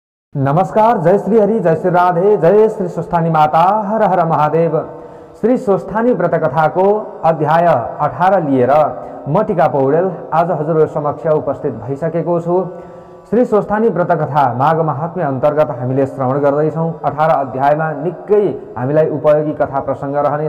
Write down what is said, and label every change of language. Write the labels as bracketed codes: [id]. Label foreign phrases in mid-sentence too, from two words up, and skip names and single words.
[ne] नमस्कार। जय श्री हरि, जय श्री राधे, जय श्री स्वस्थानी माता, हर हर महादेव। श्री स्वस्थानी व्रत कथाको अध्याय 18 लिएर म टिका पौडेल आज हजुरहरु समक्ष उपस्थित भइसकेको छु। श्री स्वस्थानी व्रत कथा माघ महात्म्य अन्तर्गत हामीले श्रवण गर्दैछौं। 18 अध्यायमा निकै हामीलाई उपयोगी कथा प्रसंग रहनेछ।